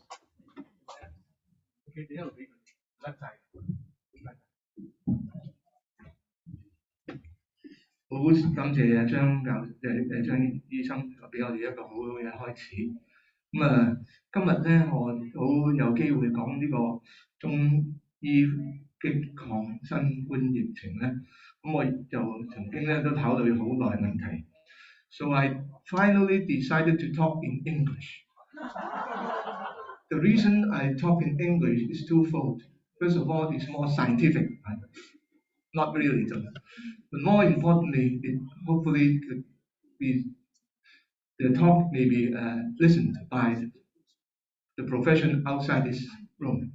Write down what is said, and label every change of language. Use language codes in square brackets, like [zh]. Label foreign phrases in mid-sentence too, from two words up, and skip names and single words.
[yue] 好感謝張醫生俾我哋一個好好嘅開始。今日咧我好有機會講呢個中醫擊抗新冠疫情咧，咁我就曾經咧都考慮好耐問題。 [en] So I finally decided to talk in English. The reason I talk in English is twofold. First of all, it's more scientific. Not really, but more importantly, it hopefully could be the talk may be listened by the profession outside this room.